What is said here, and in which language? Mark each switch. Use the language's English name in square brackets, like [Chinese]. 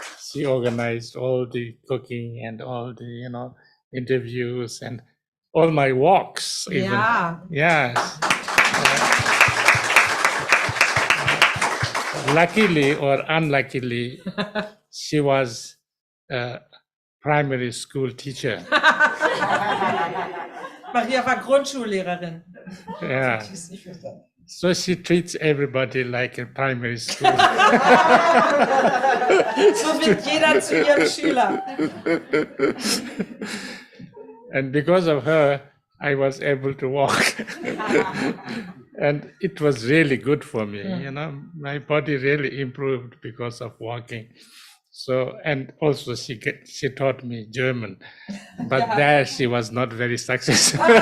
[English] She organized all the cooking and all the interviews and all my walks. Even. Yeah. Yes. Luckily or unluckily, she was a primary school teacher. [German] Maria war Grundschullehrerin. [English] Yeah. So she treats everybody like a primary school. [German] So wird jeder zu ihrem Schüler. [English] And because of her, I was able to walk. And it was really good for me. My body really improved because of walking. So, and also she taught me German, but there she was not very successful.